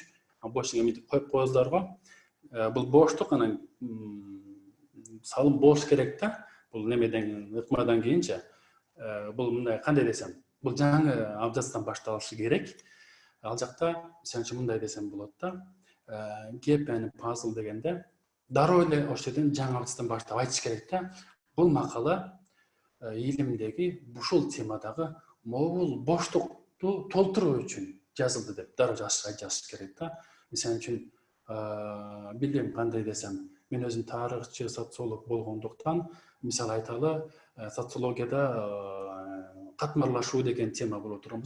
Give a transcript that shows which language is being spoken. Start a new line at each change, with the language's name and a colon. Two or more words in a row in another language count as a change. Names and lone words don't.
Kyrgyz: Бош жерге мынтип коюп коесуздар го. Бул боштук, анан салым болуш керек да. Бул немеден, ыкмадан кийинчи. Бул мындай, кандай десем, бул жаңы абзацтан башталышы керек. Ал жакта, мисалы үчүн мындай десем болот да.
English: Gap and puzzle
Kyrgyz: дегенде дароо эле ошол жерден жаңы абзацтан баштап айтыш керек да. Бул макала илимдеги ушул темадагы могул боштукту толтуруу үчүн жазылды деп дароо жазыш керек да. Мисалы үчүн билем кандай десем, мен өзүм тарыхчы, социолог болгондуктан, мисалы айталы, социологияда катмарлашуу деген тема болуп турганбыз.